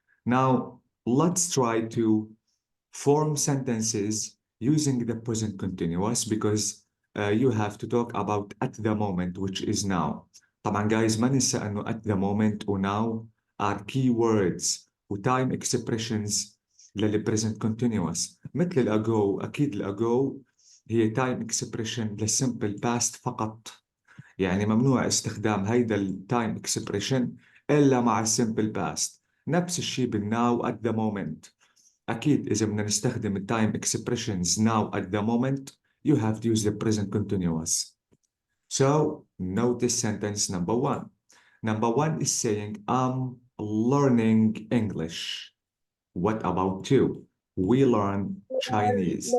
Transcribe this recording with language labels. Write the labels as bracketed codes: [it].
[en] Now let's try to form sentences using the present continuous because you have to talk about at the moment, which is now. [ar] طبعا [en] guys [ar] ما ننسى انه [en] at the moment و now are key words و time expressions للي present continuous. [ar] مثل الأجو أكيد الأجو هي [en] time expression [ar] للsimple past فقط. يعني ممنوع استخدام هيدا التايم expression إلا مع الsimple past. نفس الشيء بالناو at the moment. أكيد إذا بدنا نستخدم ال [en] time expressions now at the moment, you have to use the present continuous. So notice sentence number one. Number one is saying, I'm learning English. What about two? We learn Chinese.